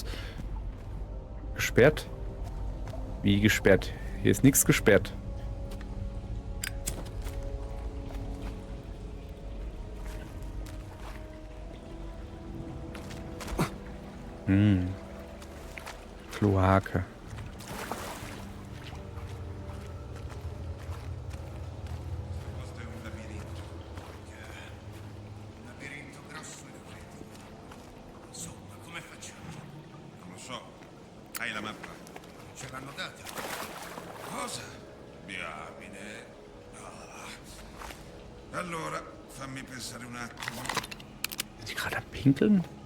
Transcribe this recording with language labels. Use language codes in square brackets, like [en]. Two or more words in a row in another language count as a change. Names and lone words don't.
[de] Gesperrt? Wie gesperrt? Hier ist nichts gesperrt. Kloake. [it] Questo è un labirinto. Un labirinto grosso e freddo. Insomma, come facciamo? Non lo so. Hai la mappa? Non ce l'hanno data. Cosa? Diamine. Ah. Allora, fammi pensare un attimo. [de] Ist die gerade am Pinkeln?